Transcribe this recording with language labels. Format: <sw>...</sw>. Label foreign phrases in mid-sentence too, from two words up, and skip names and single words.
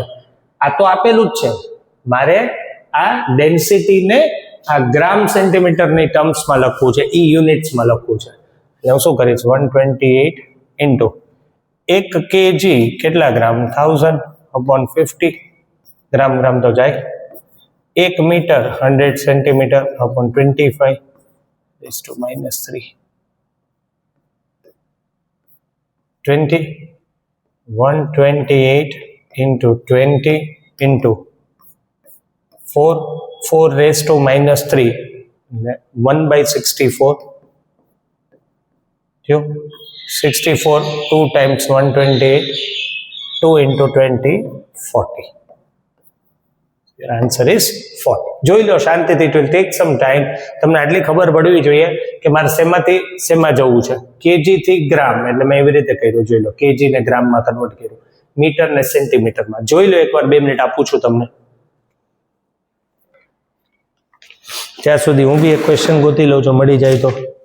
<gu>આ તો આપેલું જ છે, મારે આ ડેન્સિટીને આ ગ્રામ સેન્ટીમીટરની ટર્મ્સમાં લખવું છે, ઈ યુનિટ્સમાં લખવું છે. એટલે હું શું કરીશ? 128 ઇન્ટુ 1 kg કેટલા ગ્રામ 1000/50 ગ્રામ તો જાય 1 મીટર 100 સેન્ટીમીટર</gu> <en>upon 25 raised to -3 20 128 into 20 into 4 raised to -3 1/64 64 2 times 128 2 into 20 40. Your answer is 40.</en> <gu>જોઈ લો શાંતિથી.</gu> <en>It will take some time.</en> <gu>તમને આટલી ખબર પડવી જોઈએ કે મારે શેમાંથી શેમાં જવું છે. કેજી થી ગ્રામ એટલે મેં એવી રીતે કર્યું. જોઈ લો કેજી ને ગ્રામમાં કન્વર્ટ કર્યું, મીટર ને સેન્ટીમીટરમાં. જોઈ લો એકવાર 2 મિનિટ આપું છું તમને. ત્યાં સુધી હું બી એક ક્વેશ્ચન ગોતી લઉં છું, મળી જાય તો.</gu>